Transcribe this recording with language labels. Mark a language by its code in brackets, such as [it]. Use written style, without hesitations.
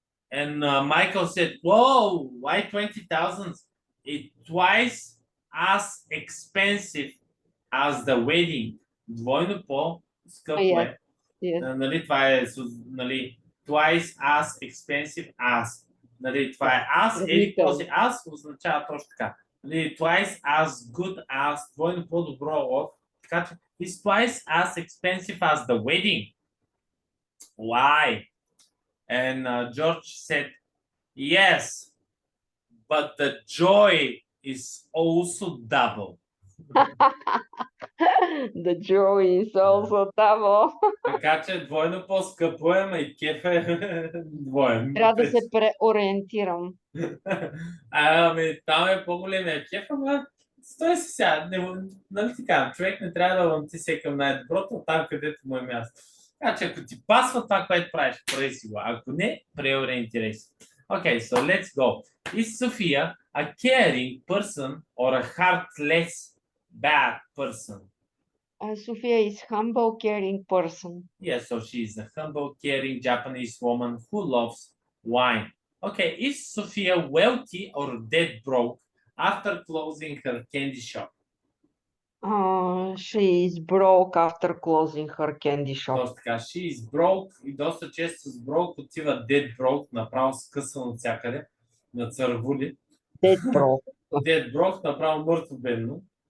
[en] And Michael said, whoa, why 20,000? It's twice as expensive as the wedding. [bg] Двойно по-скъпо е. Нали, това е, нали, [en] twice as expensive as. [bg] Нали, това е as, или този as означава точно така. Нали, [en] twice as good as, [bg] двойно по-добро от. Така че, [en] it's twice as expensive as the wedding. Why? And George said, yes, but the joy is also double. The joy is also double. [bg] Така че двойно по-скъпо е, ма и кеф е двоен. Трябва да се преориентирам. Ами, там е по-големия кеф, ама стой си сега, нали така, човек не трябва да лънти се към най-доброто, там където му е място. Така че ако ти пасва това, което правиш, прави си го. Ако не, преориентирай се. [en] Okay, so let's go. Is Sophia a caring person or a heartless bad person? Sophia is humble, caring person. Yes, so she is a humble, caring Japanese woman who loves wine. Okay, is Sophia wealthy or dead broke after closing her candy shop? She is broke after closing her candy shop. [bg] Точно така, [en] she is broke [bg] и доста често с broke отива dead broke, направо скъсан от всякъде, на цървули. [en] Dead broke. Dead broke, [bg] направо мъртво бедно.